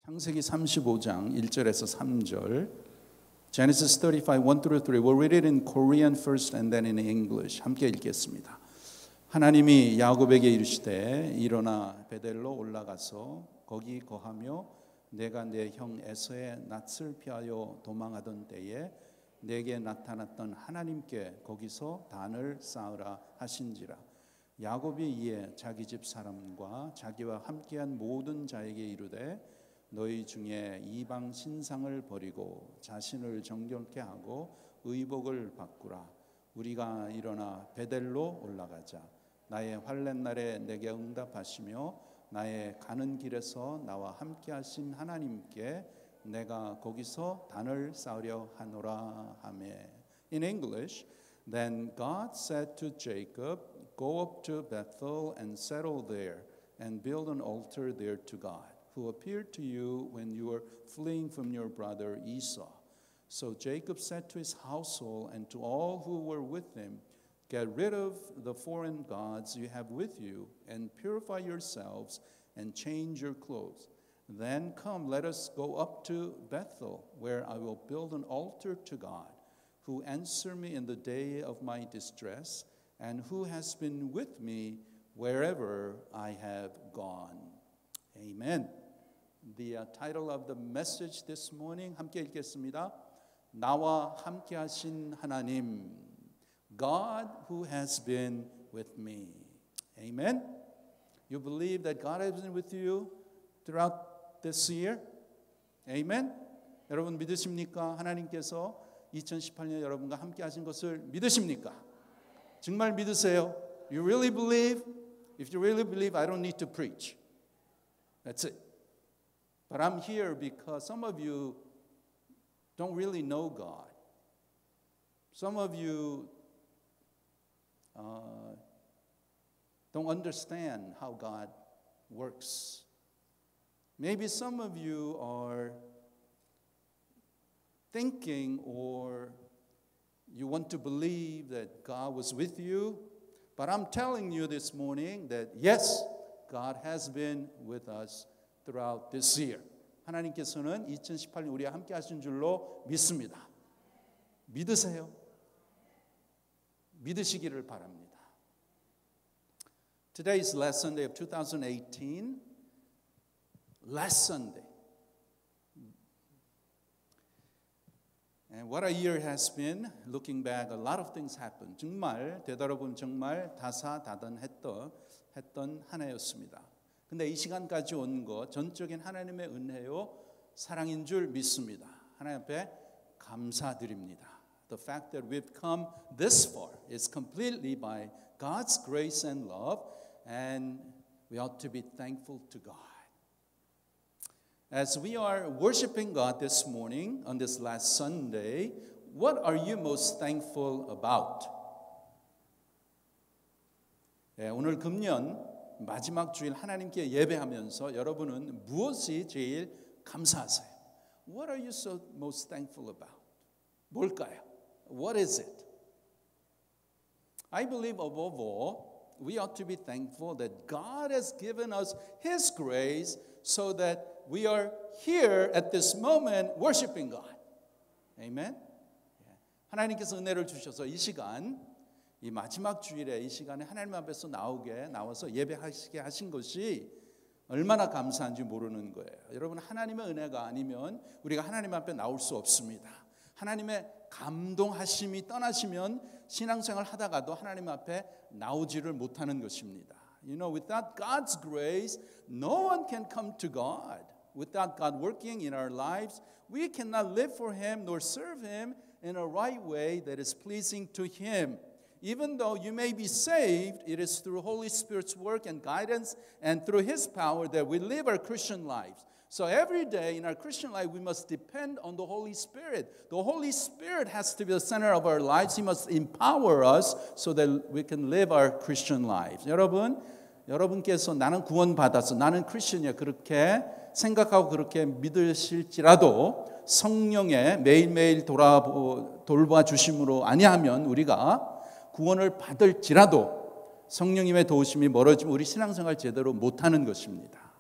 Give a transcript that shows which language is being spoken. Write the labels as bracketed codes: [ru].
[ko] 창세기 35장 1절에서 3절, [en] Genesis 35, 1 through 3. We'll read it in Korean first and then in English. [ko] 함께 읽겠습니다. 하나님이 야곱에게 이르시되 일어나 베델로 올라가서 거기 거하며 내가 내 형 에서의 낯을 피하여 도망하던 때에 내게 나타났던 하나님께 거기서 단을 쌓으라 하신지라. 야곱이 이에 자기 집 사람과 자기와 함께한 모든 자에게 이르되 너희 중에 이방 신상을 버리고 자신을 정결케 하고 의복을 바꾸라. 우리가 일어나 베델로 올라가자. 나의 환난 날에 내게 응답하시며 나의 가는 길에서 나와 함께 하신 하나님께 내가 거기서 단을 쌓으려 하노라 하매. [en] In English, then God said to Jacob, go up to Bethel and settle there and build an altar there to God, who appeared to you when you were fleeing from your brother Esau. So Jacob said to his household and to all who were with him, get rid of the foreign gods you have with you and purify yourselves and change your clothes. Then come, let us go up to Bethel, where I will build an altar to God, who answered me in the day of my distress and who has been with me wherever I have gone. Amen. The title of the message this morning [ko] 함께 읽겠습니다. 나와 함께 하신 하나님, [en] God who has been with me. Amen. You believe that God has been with you throughout this year? [ko] Amen. 여러분 믿으십니까? 하나님께서 2018년 여러분과 함께 하신 것을 믿으십니까? 정말 믿으세요? [en] You really believe? If you really believe, I don't need to preach. That's it. But I'm here because some of you don't really know God. Some of you don't understand how God works. Maybe some of you are thinking or you want to believe that God was with you, but I'm telling you this morning that yes, God has been with us throughout this year. [ko] 하나님께서는 2018년 우리와 함께 하신 줄로 믿습니다. 믿으세요? 믿으시기를 바랍니다. [en] Today is last Sunday of 2018. Last Sunday. And what a year has been. Looking back, a lot of things happened. [ko] 정말 되돌아보면 정말 다사다난했던 한 해였습니다. 근데 이 시간까지 온 것 전적인 하나님의 은혜요 사랑인 줄 믿습니다. 하나님 앞에 감사드립니다. [en] The fact that we've come this far is completely by God's grace and love, and we ought to be thankful to God. As we are worshiping God this morning on this last Sunday, what are you most thankful about? [ko] 오늘 금년 마지막 주일 하나님께 예배하면서 여러분은 무엇이 제일 감사하세요? [en] What are you so most thankful about? [ko] 뭘까요? [en] What is it? I believe above all, we ought to be thankful that God has given us His grace so that we are here at this moment worshiping God. Amen? [ko] 하나님께서 은혜를 주셔서 이 시간, 이 마지막 주일에 이 시간에 하나님 앞에서 나와서 예배하시게 하신 것이 얼마나 감사한지 모르는 거예요. 여러분 하나님의 은혜가 아니면 우리가 하나님 앞에 나올 수 없습니다. 하나님의 감동하심이 떠나시면 신앙생활 하다가도 하나님 앞에 나오지를 못하는 것입니다. [en] You know, without God's grace, no one can come to God. Without God working in our lives, we cannot live for Him nor serve Him in a right way that is pleasing to Him. Even though you may be saved, it is through Holy Spirit's work and guidance and through His power that we live our Christian lives. So every day in our Christian life, we must depend on the Holy Spirit. The Holy Spirit has to be the center of our lives. He must empower us so that we can live our Christian lives. [ko] 여러분께서 나는 구원받았어, 나는 크리스천이야 그렇게 생각하고 그렇게 믿으실지라도 성령의 매일매일 돌봐 주심으로 아니하면 우리가 구원을 받을지라도 성령님의 도우심이 멀어지면 우리 신앙생활 제대로 못하는 것입니다.